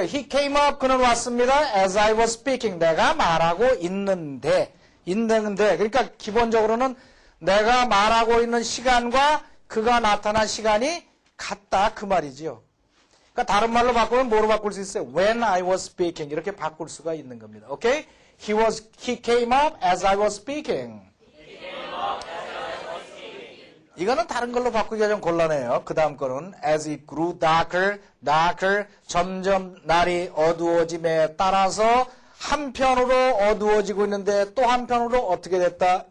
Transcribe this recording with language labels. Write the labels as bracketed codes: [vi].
[en] He came up. [ko] 그는 왔습니다. [en] As I was speaking. [ko] 내가 말하고 있는데. 그러니까 기본적으로는 내가 말하고 있는 시간과 그가 나타난 시간이 같다 그 말이지요. 그러니까 다른 말로 바꾸면 뭐로 바꿀 수 있어요? [en] When I was speaking [ko] 이렇게 바꿀 수가 있는 겁니다. 오케이? [en] He came up as I was speaking. [ko] 이거는 다른 걸로 바꾸기가 좀 곤란해요. 그 다음 거는 [en] as it grew darker [ko] 점점 날이 어두워짐에 따라서 한편으로 어두워지고 있는데 또 한편으로 어떻게 됐다?